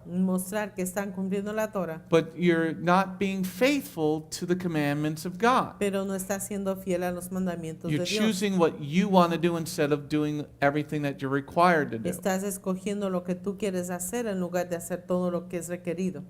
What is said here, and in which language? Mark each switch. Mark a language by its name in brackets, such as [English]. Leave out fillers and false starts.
[Spanish] mostrar que están cumpliendo la Torah, [English] but you're not being faithful to the commandments of God. [Spanish] pero no está siendo fiel a los mandamientos [English] You're [Spanish] de Dios. [English] choosing what you want to do instead of doing everything that you're required to do. [Spanish] Estás escogiendo lo que tú quieres hacer en lugar de hacer todo lo que es requerido.